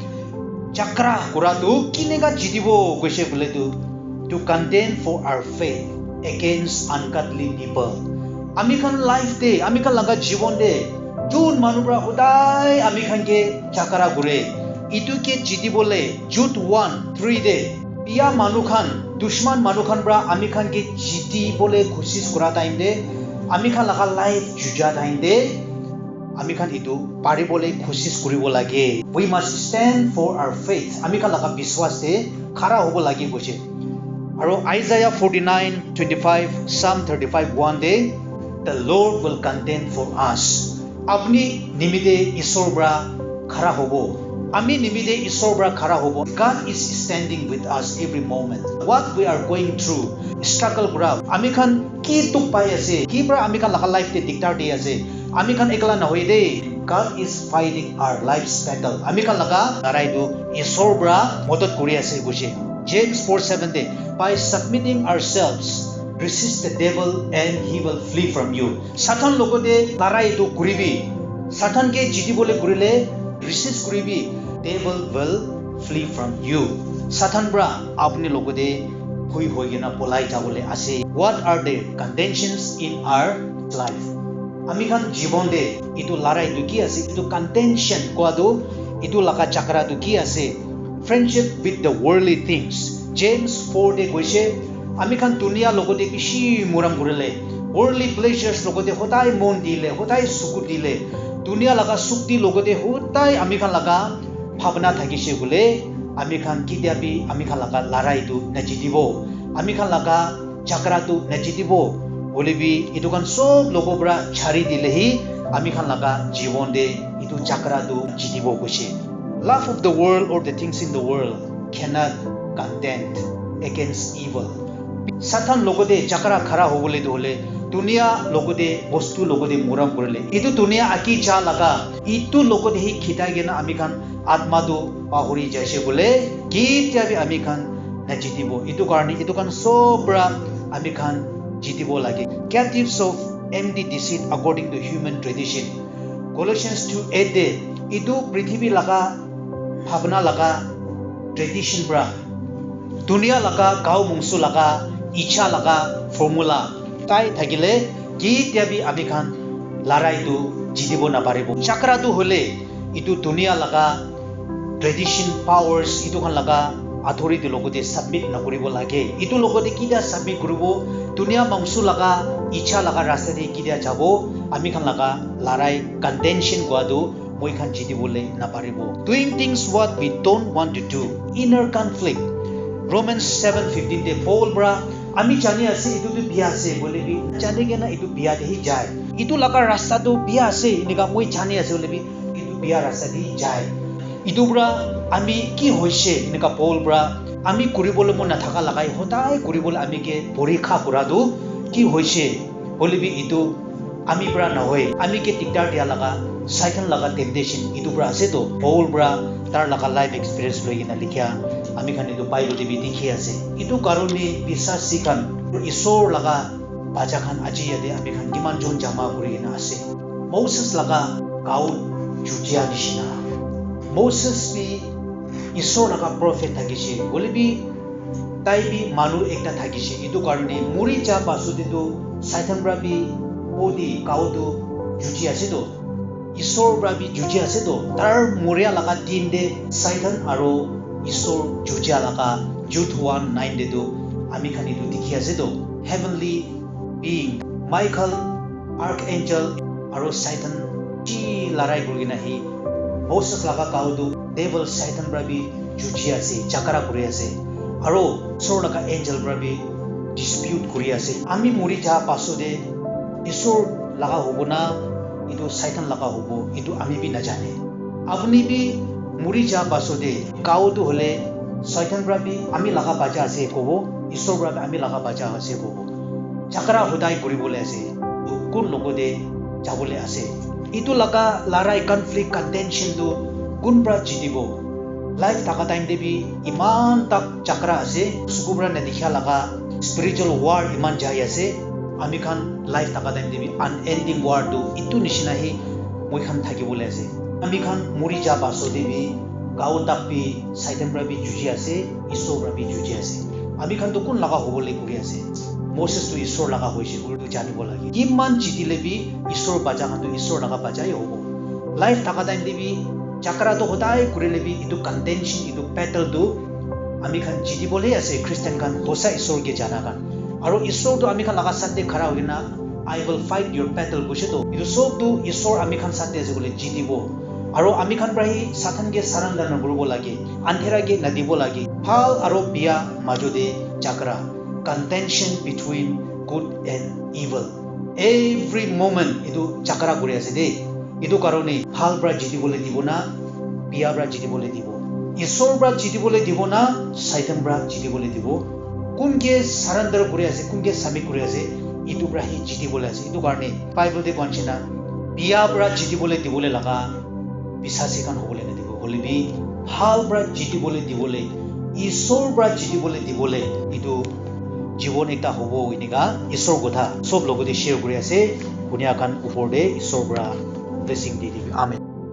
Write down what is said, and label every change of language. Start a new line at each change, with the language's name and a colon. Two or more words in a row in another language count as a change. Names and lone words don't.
Naga Pidgin: chakra kura tu kinega jidibo koise bole tu
English: to contend for our faith against ungodly people
Naga Pidgin: ami khan life de ami khan laga jibon de jun manubra hodai ami khan ke chakra gure itu ke jidibole Jude 1:3 de pia manu khan dushman manu khan bra ami khan ke jiti bole kosis kura time de ami khan laga life juja time de ami khan itu pari bole kosis kuribo lage
English: we must stand for our faith
Naga Pidgin: ami khan laga biswas de khara hobo lage koise aro Isaiah 49:25 Psalm 35:1 de
English: the Lord will contend for us
Naga Pidgin: apni nimide Isor bra khara hobo ami nimide Isor bra khara hobo
English: God is standing with us every moment what we are going through struggle
Naga Pidgin: bra ami khan ki tuk pai ase ki bra ami khan laga life de diktar de ase ami khan ekla na hoi de
English: God is fighting our life's battle
Naga Pidgin: ami khan laga larai do Isor bra modot kuri ase guche James 4:7 de
English: by submitting ourselves resist the devil and he will flee from you.
Naga Pidgin: Satan logode larai tu kuribi. Satan ke jiti bole kurile resist kuribi.
English: Devil will flee from you.
Naga Pidgin: Satan bra apni logode hui hoigena polai jabole ase.
English: What are the contentions in our life?
Naga Pidgin: Ami khan jibon de itu larai tu ki ase, itu contention koado itu laka chakra tu ki ase.
English: Friendship with the worldly things.
Naga Pidgin: James 4 de goise ami khan dunia logode bishi muram gurile.
English: Worldly pleasures
Naga Pidgin: logode hotai mon dile, hotai suku dile. Dunia laga sukti logode hotai ami khan laga bhavna thakise gule ami khan kidiabi ami khan laga larai tu najitibo. Ami khan laga chakra tu najitibo. Bolebi itu kan sob logo bra chari dilehi ami khan laga jibon de itu chakra tu jitibo goise.
English: Love of the world or the things in the world cannot contend against evil.
Naga Pidgin: Satan logode chakra khara hobole dole dunia logode bostu logode muram korle. Itu dunia aki cha laga itu logode hi khitai gena ami khan atma tu pahuri jaise bole kitya bi ami khan najitibo. Itu karni itu kan sobra ami khan jitibo lage.
English: Captives of empty deceit according to human tradition.
Naga Pidgin: Colossians 2:8 de itu prithvi laga bhavna laga tradition bra dunia laga gau mungsu laga icha laga formula tai thagile kitya bi ami khan larai tu jitibo na paribo. Chakra tu hole itu dunia laga
English: tradition powers
Naga Pidgin: itu khan laga authority logode submit na koribo lage. Itu logode kida submit koribo dunia mungsu laga icha laga rasta de kida jabo ami khan laga larai contention goado moi khan jitibole na paribo.
English: Doing things what we don't want to do, inner conflict.
Naga Pidgin: Romans 7:15 de Paul bra ami jani ase itu tu biya ase bolebi jane ke na itu biya de hi jai. Itu laga rasta tu biya ase inika moi jani ase bolebi itu biya rasta de hi jai. Itu bra ami ki hoise inika Paul bra ami kuribole mon na thaka lagai hotai kuribole ami ke porikha kuradu ki hoise bolebi itu ami bra na hoy ami ke tikdar dia laga Satan laga temptation itu bra ase to Paul bra tar laga
English: life experience
Naga Pidgin: loigina likhya ami khan itu Bible de bi dikhi ase. Itu karone bisasi khan Isor laga baja khan aji yade ami khan kiman jon jama kurina ase. Moses laga kau jujia dishina. Moses bi Isor laga prophet thagise bolebi tai bi manu ekta thagise. Itu karone muri cha pasude to Satan bra bi odi kau tu jujia ase to Isor bra bi jujia ase to tar muria laga din de Satan aro Isor jujia laga Jude 1:9 de do ami khan itu dikhi ase to
English: heavenly being
Naga Pidgin: Michael archangel aro Satan chi larai kurgina hi Moses laga kau tu devil Satan bra bi jujia ase chakra kuri ase aro Isor laga angel bra bi dispute kuri ase. Ami muri ja pasode Isor laga hobona itu Satan laga hobo itu ami bi na jane. Apni bi muri ja pasode kau tu hole Satan bra bi ami laga baja ase kobo Isor bra ami laga baja ase kobo. Chakra hodai kuri bole ase kun logode jabole ase. Itu laga larai conflict contention tu kun bra jitibo. Life taka time de bi iman tak chakra ase sukubra na dikhya laga
English: spiritual war
Naga Pidgin: iman jai ase. Ami khan life taka time de bi
English: unending war
Naga Pidgin: tu itu nishina hi moi khan thakibole ase. Ami khan muri ja pasode bi gau tak bi Satan bra bi juji ase Isor bra bi juji ase. Ami khan to kun laga hobole kuri ase. Moses to Isor laga hoise urdu janibo lage. Iman jitile bi Isor baja khan to Isor laga baja hi hobo. Life taka time de bi chakra to hodai kurile bi itu contention itu battle tu ami khan jitibole ase. Christian khan hosa Isor ke jana kan aro Isor to ami khan laga sate khara hogina
English: I will fight your battle
Naga Pidgin: goise to itu sob tu Isor ami khan sate ase bole jitibo aro ami khan prahi Satan ke surrender na koribo lage andhera ke nadibo lage. Hal aro biya majode chakra
English: contention between good and evil every moment
Naga Pidgin: itu chakra kuri ase de. Itu karone hal bra jitibole dibo na biya bra jitibole dibo Isor bra jitibole dibo na Satan bra jitibole dibo. Kunke surrender kuri ase kunke submit kuri ase itu bra hi jitibole ase. Itu karone Bible de konchina biya bra jitibole dibole laga bisasi kan hobole na dibo holebi hal bra jitibole dibole Isor bra jitibole dibole itu জীবন একটা হবো ইনিকা ঈশ্বর কথা সব লগতে শেয়ার করে আছে দুনিয়া খান উপরে ঈশ্বর ব্রা ব্লেসিং দি দিবি আমেন